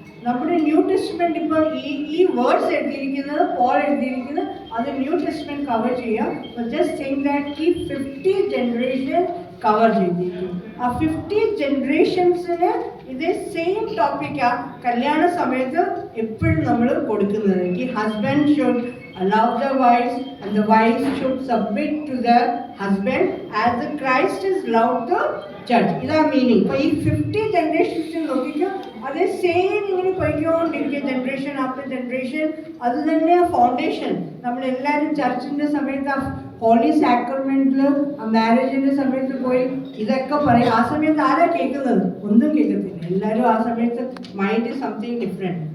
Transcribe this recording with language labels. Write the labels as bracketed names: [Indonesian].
[Malayalam] നമ്മുടെ new testament ഇപ്പോൾ ഈ വേർഡ്സ് എഴുതിയിരിക്കുന്നത്, പോൾ എഴുതിയിരിക്കുന്നത്, അത് ന്യൂ ടെസ്റ്റ്മെൻറ്റ് കവർ ചെയ്യാം. [English] just think that [Malayalam] ഈ 50 ജനറേഷൻ കവർ ചെയ്തിരിക്കും. ആ 50 ജനറേഷൻസിന് ഇതേ സെയിം ടോപ്പിക്കാണ് കല്യാണ സമയത്ത് എപ്പോഴും നമ്മൾ കൊടുക്കുന്നത്. [English] ഈ husband should love the wives and the wives should submit to the husband as the Christ is loved the church. [Malayalam] ഇതാ മീനിങ്. ഇപ്പോൾ ഈ 50 ജനറേഷൻസ് നോക്കിക്കോ, അതേ സെയിം ഇങ്ങനെ പോയിക്കൊണ്ടിരിക്കുക, ജനറേഷൻ ആഫ്റ്റർ ജനറേഷൻ. അത് തന്നെ ഫൗണ്ടേഷൻ. നമ്മളെല്ലാവരും ചർച്ചിൻ്റെ സമയത്ത് ഹോളി സാക്രമെന്റിൽ മാരേജിൻ്റെ സമയത്ത് പോയി ഇതൊക്കെ പറയും. ആ സമയത്ത് ആരാ കേൾക്കുന്നത്? ഒന്നും കേൾക്കത്തില്ല. എല്ലാവരും ആ സമയത്ത് [English] Mind is something different.